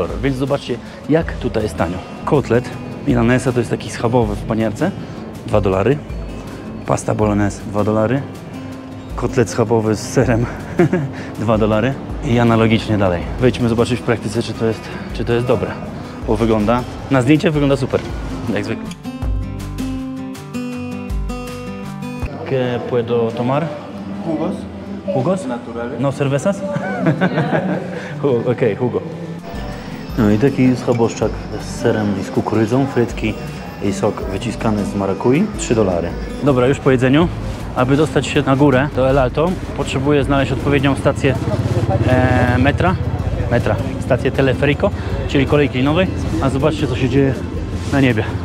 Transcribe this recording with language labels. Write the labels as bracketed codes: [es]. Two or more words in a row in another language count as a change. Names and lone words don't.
[pl] Więc zobaczcie, jak tutaj jest tanio. Kotlet milanesa to jest taki schabowy w panierce, $2. Pasta bolognese, $2. Kotlet schabowy z serem, $2. I analogicznie dalej. Wejdźmy zobaczyć w praktyce, czy to jest dobre. Bo wygląda, na zdjęciach wygląda super, jak zwykle. [es] ¿Qué puedo tomar? Jugos. Jugos? Naturales. No cervezas? Okej, jugo. [pl] No i taki schaboszczak z serem i z kukurydzą, frytki i sok wyciskany z marakui, $3. Dobra, już po jedzeniu. Aby dostać się na górę do El Alto, potrzebuję znaleźć odpowiednią stację stację teleferico, czyli kolei linowej, a zobaczcie, co się dzieje na niebie.